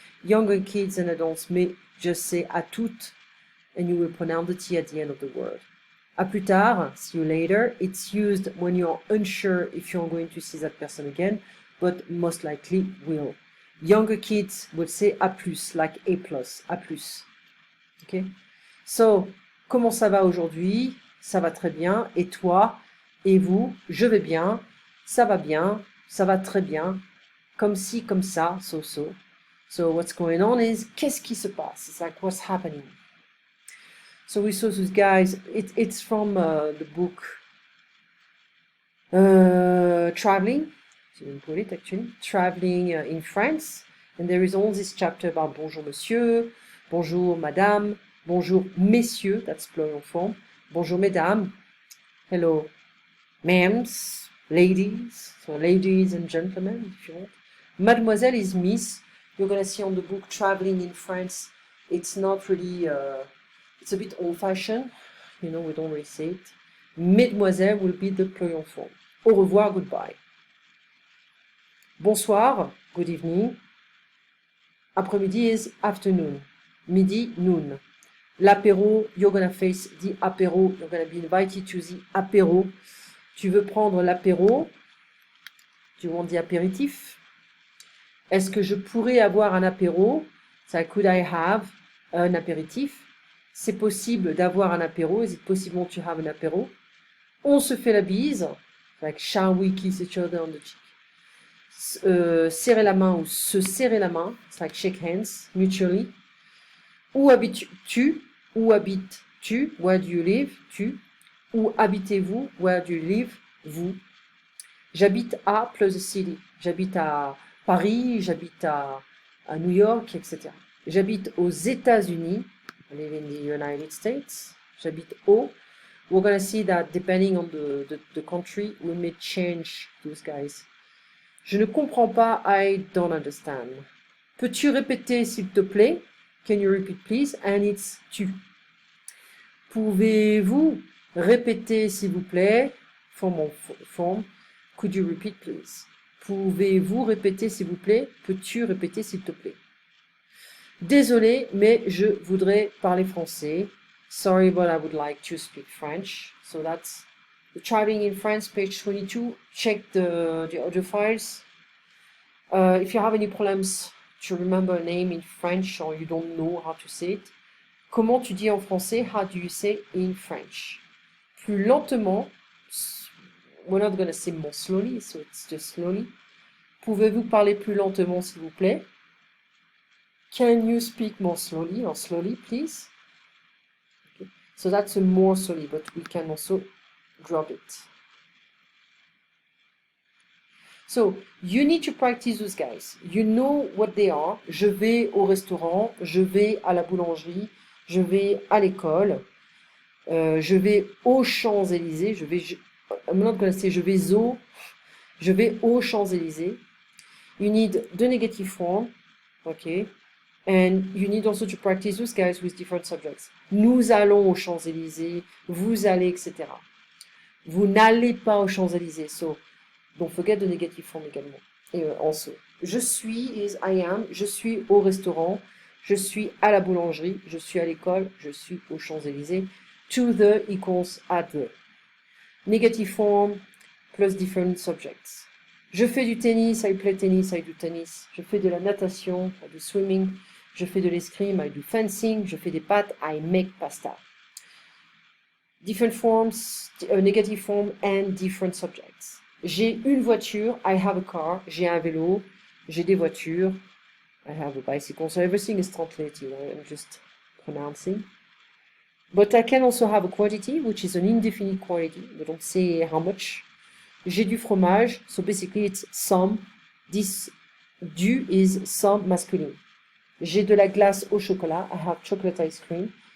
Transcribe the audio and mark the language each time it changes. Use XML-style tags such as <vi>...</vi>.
<en>Younger kids and adults may just say</en> <fr>à toutes,</fr> <en>and you will pronounce the T at the end of the word.</en> <fr>À plus tard,</fr> <en>see you later. It's used when you're unsure if you're going to see that person again, but most likely will. Younger kids would say A+, like A+, A+. Okay?</en> <fr>So, comment ça va aujourd'hui? Ça va très bien. Et toi? Et vous? Je vais bien. Ça va très bien. Comme ci, comme ça,</fr> <en>so. So what's going on is,</en> <fr>qu'est-ce qui se passe?</fr> <en>It's like, what's happening? So we saw those guys, it's from the book Traveling, so you can put it actually, Traveling in France. And there is all this chapter about</en> <fr>bonjour monsieur, bonjour madame, bonjour messieurs, that's plural form, bonjour mesdames,</fr> <en>hello ma'ams, ladies, so ladies and gentlemen if you want. Mademoiselle is Miss. You're going to see on the book Traveling in France, it's not really, it's a bit old-fashioned, you know, we don't really say it. Mesdemoiselles will be the plural form.</en> <fr>Au revoir,</fr> <en>goodbye.</en> <fr>Bonsoir,</fr> <en>good evening.</en> <fr>Après-midi</fr> <en>is afternoon.</en> <fr>Midi,</fr> <en>noon. L'apéro, you're going to face the apéro. You're going to be invited to the apéro.</en> <fr>Tu veux prendre l'apéro? Tu</fr> <en>want the</en> <fr>apéritif? Est-ce que je pourrais avoir un apéro?</fr> <en>So, could I have</en> <fr>un apéritif? C'est possible d'avoir un apéro.</fr> <en>Is it possible to have an apéro?</en> <fr>On se fait la bise.</fr> <en>Like, shall we kiss each other on the cheek?</en> <fr>Serrer la main ou se serrer la main.</fr> <en>It's like shake hands mutually.</en> <fr>Où habites-tu? Où habites-tu?</fr> <en>Where do you live?</en> <fr>Tu. Où habitez-vous? Where do you live? Vous. J'habite à</fr> <en>plus a city.</en> <fr>J'habite à Paris, j'habite à New York, etc. J'habite aux États-Unis.</fr> <en>I live in the United States.</en> <fr>J'habite au.</fr> <en>We're going to see that depending on the country, we may change those guys.</en> <fr>Je ne comprends pas.</fr> <en>I don't understand.</en> <fr>Peux-tu répéter s'il te plaît?</fr> <en>Can you repeat please? And it's tu.</en> <fr>Pouvez-vous répéter s'il vous plaît?</fr> <en>Form. Could you repeat please?</en> <fr>Pouvez-vous répéter s'il vous plaît? Peux-tu répéter s'il te plaît? Désolé, mais je voudrais parler français.</fr> <en>Sorry, but I would like to speak French. So that's the Traveling in France, page 22. Check the audio files. If you have any problems to remember a name in French or you don't know how to say it,</en> <fr>comment tu dis en français?</fr> <en>How do you say in French?</en> <fr>Plus lentement.</fr> <en>We're not going to say more slowly, so it's just slowly.</en> <fr>Pouvez-vous parler plus lentement, s'il vous plaît?</fr> <en>Can you speak more slowly or slowly, please? Okay. So that's a more slowly, but we can also drop it. So you need to practice those guys. You know what they are.</en> <fr>Je vais au restaurant, je vais à la boulangerie, je vais à l'école, je vais aux Champs-Élysées,</fr> <en>I'm not going to say</en> <fr>je vais aux Champs-Élysées.</fr> <en>You need the negative form, okay, and you need also to practice those guys with different subjects.</en> <fr>Nous allons aux Champs-Élysées, vous allez, etc. Vous n'allez pas aux Champs-Élysées,</fr> <en>so don't forget the negative form</en> <fr>également. Et</fr> <en>also,</en> <fr>je suis</fr> <en>is I am,</en> <fr>je suis au restaurant, je suis à la boulangerie, je suis à l'école, je suis aux Champs-Élysées.</fr> <en>To the equals at the. Negative form plus different subjects.</en> <fr>Je fais du tennis,</fr> <en>I play tennis, I do tennis.</en> <fr>Je fais de la natation,</fr> <en>I do swimming.</en> <fr>Je fais de l'escrime,</fr> <en>I do fencing.</en> <fr>Je fais des pâtes,</fr> <en>I make pasta. Different forms, negative form and different subjects.</en> <fr>J'ai une voiture,</fr> <en>I have a car.</en> <fr>J'ai un vélo, j'ai des voitures.</fr> <en>I have a bicycle. So everything is translated, I'm just pronouncing. But I can also have a quantity, which is an indefinite quantity. We don't say how much.</en> <fr>J'ai du fromage,</fr> <en>so basically it's some. This du is some masculine.</en> <fr>J'ai de la glace au chocolat,</fr> <en>I have chocolate ice cream.</en>